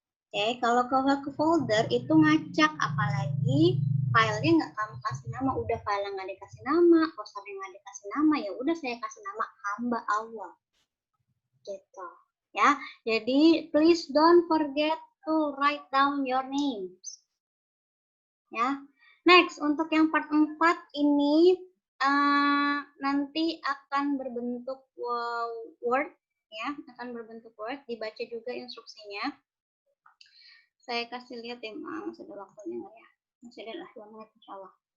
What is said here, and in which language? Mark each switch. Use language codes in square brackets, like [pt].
[id] Oke, kalau ke folder itu ngacak, apalagi filenya nggak kamu kasih nama, udah file nggak dikasih nama, posternya nggak dikasih nama, ya udah saya kasih nama hamba Allah. Gitu, ya. [en] Jadi please don't forget to write down your names. [id] Ya. Next, untuk yang part 4 ini nanti akan berbentuk Word, ya, akan berbentuk Word, dibaca juga instruksinya. Saya kasih lihat ya, masih ada waktunya nggak ya? Masih ada lah, 2 menit insya Allah.